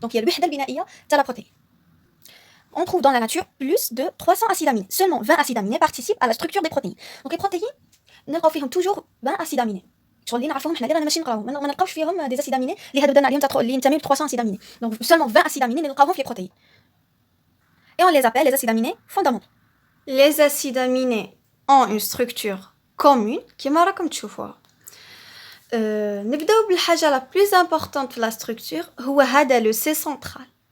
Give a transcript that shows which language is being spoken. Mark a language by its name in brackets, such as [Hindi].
[French] Donc il y a [Arabic] الوحدة البنائية تاع [French] la protéine. On trouve dans la nature plus de 300 acides aminés. Seulement 20 acides aminés participent à la structure des protéines. Donc les protéines [Arabic] نلقاو فيهم [French] toujours 20 acides aminés. [Arabic] شغل اللي نعرفوهم حنا اللي رانا ماشي نقراوهم ما نلقاوش فيهم دي acides aminés اللي هادو درنا عليهم اللي ينتميو ل 300 acides aminés. [French] Donc seulement 20 acides aminés [Arabic] اللي نلقاوهم في [French] les protéines. Et on les appelle les acides aminés fondamentaux. Les acides aminés ont une structure commune [Arabic] كيما راكم تشوفوها. نبداو بالحاجة [French] la plus importante de la structure [Arabic] هو هذا [French] le C central.